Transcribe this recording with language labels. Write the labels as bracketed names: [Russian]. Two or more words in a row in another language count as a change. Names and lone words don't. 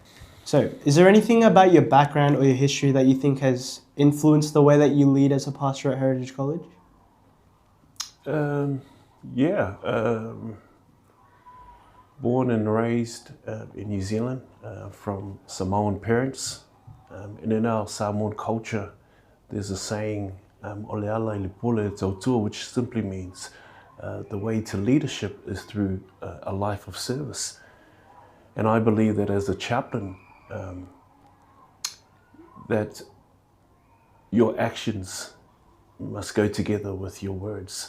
[English] So, is there anything about your background or your history that you think has influenced the way that you lead as a pastor at Heritage College? Born and raised in New Zealand from Samoan parents. And in our Samoan culture, there's a saying, [Samoan] "Ole ala I le pole e tautua," [English] which simply means the way to leadership is through a life of service. And I believe that as a chaplain, that your actions must go together with your words.